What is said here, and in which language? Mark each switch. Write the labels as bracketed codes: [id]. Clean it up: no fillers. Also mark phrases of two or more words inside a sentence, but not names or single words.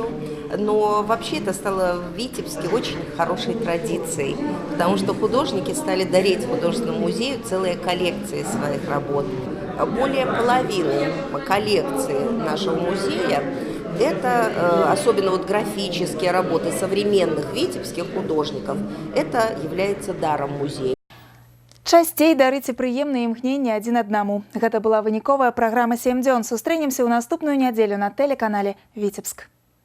[ru] Но вообще это стало в Витебске очень хорошей традицией, потому что художники стали дарить художественному музею целые коллекции своих работ. Более половины коллекции нашего музея – это особенно вот графические работы современных витебских художников. Это является даром музея. [be] Часцей дарыце прыемныя імкненні адзін аднаму. Гэта была выніковая праграма «7 дзён». Сустрэнемся ў наступную нядзелю на тэлеканале «Віцебск».